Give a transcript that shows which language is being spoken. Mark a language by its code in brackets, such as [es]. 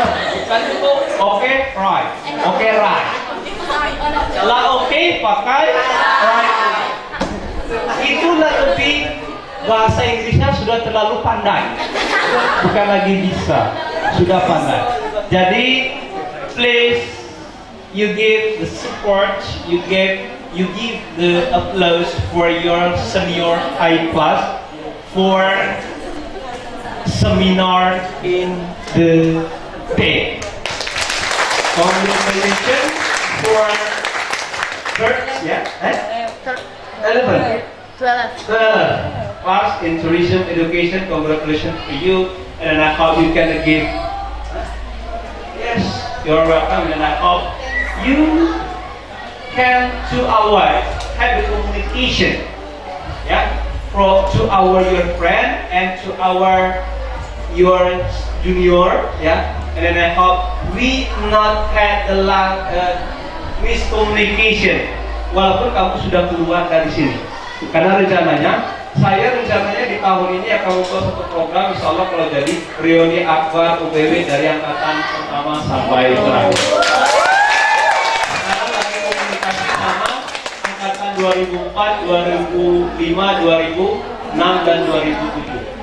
[id] Bukan itu oke, right. Oke, right. Lah oke, pakai right. Itulah lebih bahasa Inggrisnya sudah terlalu pandai, bukan lagi bisa, sudah pandai. Jadi [en] please you give the support, you give the applause for your senior high class for seminar in the day. Congratulations for third, yeah, 11. 12 class in tourism education. Congratulations to you, and I hope you can give. Yes, you're welcome, and I hope you can to avoid have a communication, yeah, to our your friend and to our your junior, yeah, and then I hope we not had a lot miscommunication. [id] Walaupun kamu sudah keluar dari sini. Karena saya rencananya di tahun ini akan membuat satu program, insya Allah kalau jadi reuni akbar UPW dari angkatan pertama sampai terakhir. Sekarang lagi komunikasi sama angkatan 2004, 2005, 2006 dan 2007.